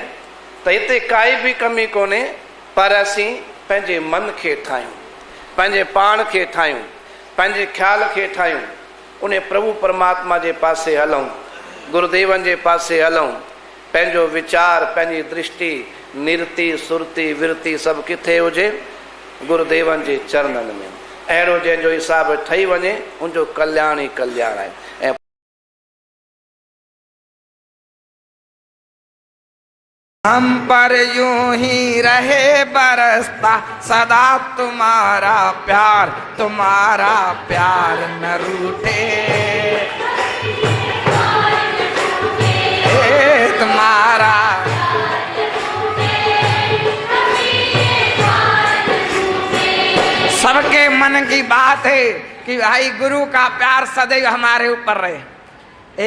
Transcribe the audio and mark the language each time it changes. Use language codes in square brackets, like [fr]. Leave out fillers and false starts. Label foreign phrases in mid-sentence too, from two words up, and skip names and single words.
[sd] त हिते काई बि कमी कोन्हे, पर असीं पंहिंजे मन खे ठाहियूं, पंहिंजे पाण खे ठाहियूं, पंहिंजे ख़्याल खे ठाहियूं, उन प्रभु परमात्मा जे पासे हलूं, गुरुदेवनि जे पासे हलूं। पंहिंजो वीचार, पंहिंजी दृष्टि, निरति, सुरति, विरति सभु किथे हुजे? गुरुदेवनि जे चरणनि में। अहिड़ो जंहिंजो हिसाब ठही वञे, उनजो कल्याण ई कल्याण आहे। ऐं [hi] हम पर यूं ही रहे बरसता सदा तुम्हारा प्यार न रूठे, तुम्हारा सबके मन की बात है कि भाई गुरु का प्यार सदैव हमारे ऊपर रहे।